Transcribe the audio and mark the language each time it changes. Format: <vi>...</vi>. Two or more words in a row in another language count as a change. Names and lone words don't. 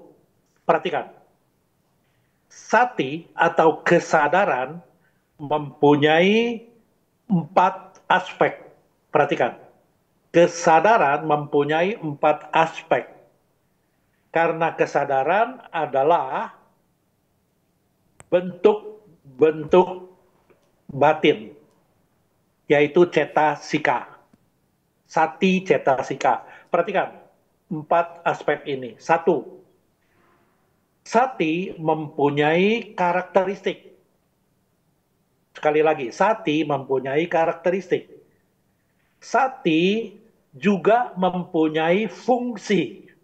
<id>Perhatikan, sati atau kesadaran mempunyai 4 aspek. Perhatikan. Kesadaran mempunyai 4 aspek. Karena kesadaran adalah bentuk batin, yaitu cetasika.</id> <pi>Sati cetasika.</pi> <id>Perhatikan 4 aspek ini. 1. Sati mempunyai karakteristik. Sekali lagi, sati mempunyai karakteristik. Sati juga mempunyai fungsi.</id>